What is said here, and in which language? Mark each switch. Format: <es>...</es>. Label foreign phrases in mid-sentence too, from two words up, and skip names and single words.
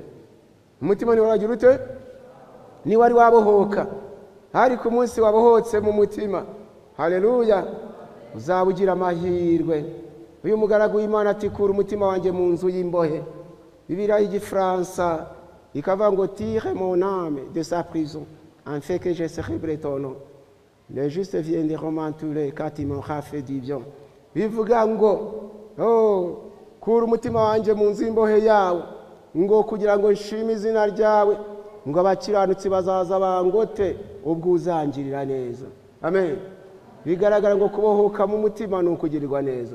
<rw>Umutima ni waragira ute? Ni wari wabohoka. Ariko umunsi wabohotse mu mutima, haleluya, uzabugira amahirwe. Uyu mugaragu w'Imana ati kura umutima wanjye mu nzu y'imbohe. Bibiliya y'Igifaransa ikavuga ngo</rw> <fr>tire mon âme de sa prison afin que je célèbre ton nom. Les justes viendront m'entourer quand ils m'auront fait du bien.</fr> <rw>Bivuga ngo kura umutima wanjye mu nzu y'imbohe yawe ngo kugira ngo nshime izina ryawe, ngo abakiranutsi bazaza bangote ubwo uzangirira neza. Amen. Bigaragara ngo kubohoka mu mutima ni ukugirirwa neza.</rw>